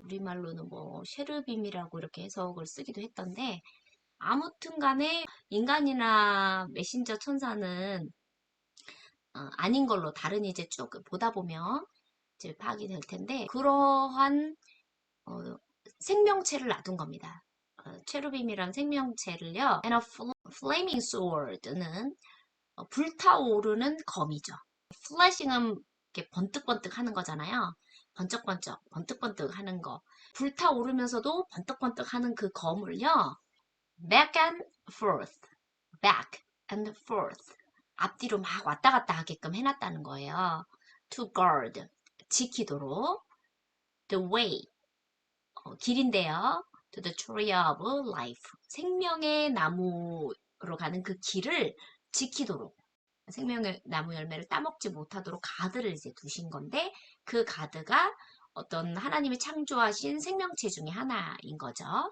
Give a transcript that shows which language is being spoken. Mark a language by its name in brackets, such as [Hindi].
[Korean] 우리말로는 뭐 쉐르빔이라고 이렇게 해석을 쓰기도 했던데 아무튼 간에 인간이나 메신저 천사는 아닌 걸로 다른 이제 쭉 보다 보면 이제 파악이 될 텐데 그러한 생명체를 놔둔 겁니다. 체루빔이란 생명체를요. [English] And a flaming sword는 [Korean] 불타오르는 검이죠. 플래싱은 이렇게 번뜩번뜩 하는 거잖아요. 번쩍번쩍, 번뜩번뜩 하는 거. 불타오르면서도 번뜩번뜩 하는 그 검을요. [English] back and forth, back and forth. [Korean] 앞뒤로 막 왔다 갔다 하게끔 해놨다는 거예요. [English] to guard, [Korean] 지키도록. [English] the way, [Korean] 길인데요. [English] to the tree of life, [Korean] 생명의 나무로 가는 그 길을 지키도록. 생명의 나무 열매를 따먹지 못하도록 가드를 이제 두신 건데 그 가드가 어떤 하나님이 창조하신 생명체 중에 하나인 거죠.